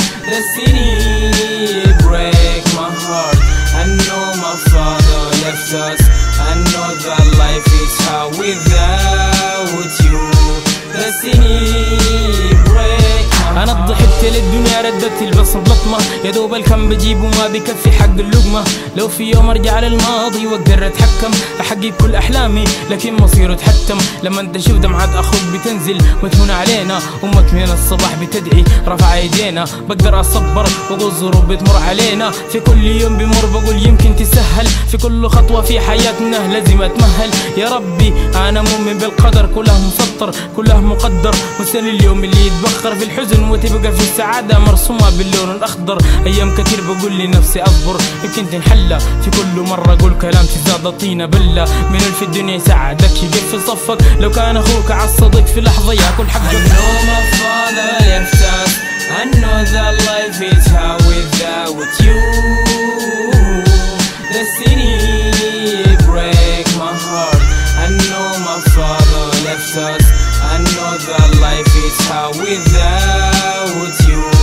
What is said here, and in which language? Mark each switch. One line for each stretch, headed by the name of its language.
English: The city break my heart. I know my father left us, I know that life is hard without you. The city break my heart.
Arabic: انا ضحكت للدنيا ردت البصر بلطمه، يا دوب الكم بجيب وما بكفي حق اللقمه. لو في يوم ارجع للماضي واقدر اتحكم، احقق كل احلامي لكن مصيره اتحتم. لما انت تشوف دمعات اخوك بتنزل وتهون علينا، امك من الصباح بتدعي رفع ايدينا. بقدر اصبر واقول ظروف بتمر علينا، في كل يوم بمر بقول يمكن تسهل. في كل خطوه في حياتنا لازم اتمهل. يا ربي انا مؤمن بالقدر، كله مسطر كله مقدر. مستني اليوم اللي يتبخر في الحزن وتبقى في السعاده مرسومه باللون الاخضر. ايام كتير بقول لنفسي اصبر يمكن تنحلى، في كل مره اقول كلام تزداد طينه بله. من في الدنيا يساعدك يقف في صفك، لو كان اخوك عالصدق في لحظه ياكل حقك.
English: I know my father left us, I know that life is hard without you. The city break my heart. I know my father left us, I know that life is hard without you.